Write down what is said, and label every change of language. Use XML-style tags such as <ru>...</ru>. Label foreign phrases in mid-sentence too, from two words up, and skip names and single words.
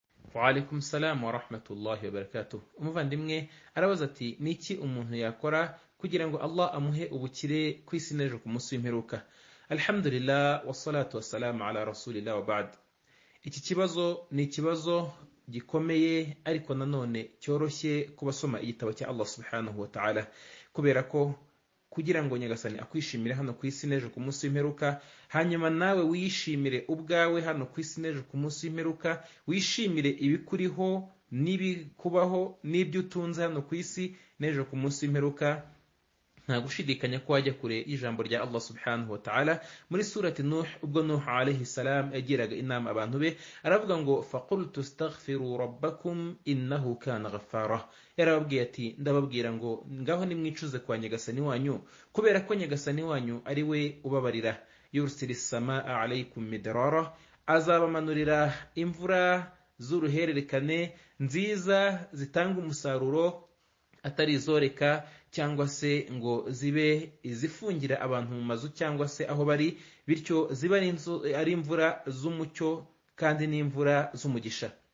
<ar>وعليكم السلام ورحمة الله وبركاته.</ar> <rw>Umuvandimwe arabaza ati niki umuntu yakora kugira ngo Allah amuhe ubukire ku isi n'ejo ku munsi w'imperuka?</rw> <ar>الحمد لله والصلاة والسلام على رسول الله وبعد.</ar> <rw>Iki kibazo ni ikibazo gikomeye ariko nanone cyoroshye kubasoma igitabo cya Allah</rw> <ar>سبحانه وتعالى,</ar> <rw>kubera ko kugira ngo Nyagasani akwishimire hano ku isi n'ejo ku munsi w'imperuka, hanyuma nawe wishimire ubwawe hano ku isi n'ejo ku munsi w'imperuka, wishimire ibikuriho n'ibikubaho n'ibyo utunze hano ku isi n'ejo ku munsi w'imperuka, nta gushidikanya ko wajya kure y'ijambo rya Allah</rw> <ar>سبحانه وتعالى</ar> <rw>muri surati Nuh. Ubwo Nuh</rw> <ar>عليه السلام</ar> <rw>yagiraga inama abantu be, aravuga ngo</rw> <ar>فقلت استغفروا ربكم إنه كان غفارا.</ar> <rw>Yarababwiye ati ndababwira ngo ngaho nimwicuze kwa Nyagasani wanyu, kubera ko Nyagasani wanyu ari we ubabarira.</rw> <ar>يرسل السماء عليكم مدرارا,</ar> <rw>azabamanurira imvura z'uruhererekane nziza zitanga umusaruro atari izoreka cyangwa se ngo zibe izifungira abantu mu mazu cyangwa se aho bari, bityo ziba ari imvura z'umucyo kandi n'imvura z'umugisha.</rw>